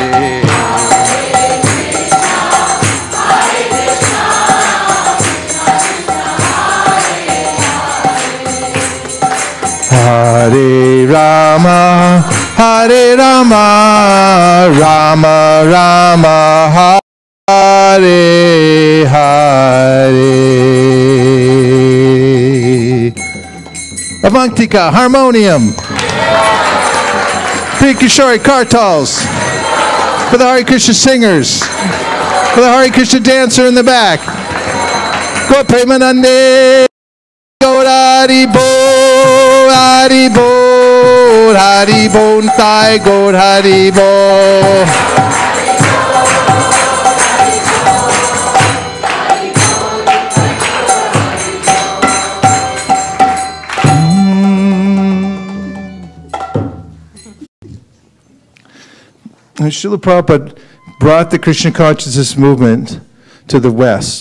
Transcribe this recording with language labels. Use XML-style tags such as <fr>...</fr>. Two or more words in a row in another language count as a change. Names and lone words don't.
<sa>हरे राम राम राम हरे हरे.</sa> <en>Avantika, harmonium. Kishori, kartals. For the Hare Krishna singers. For the Hare Krishna dancer in the back. Go Premanande. Go Hari Bo, Hari Bo, Hari Bo, Thai Go Hari Bo. Srila Prabhupada brought the Krishna consciousness movement to the West.</en>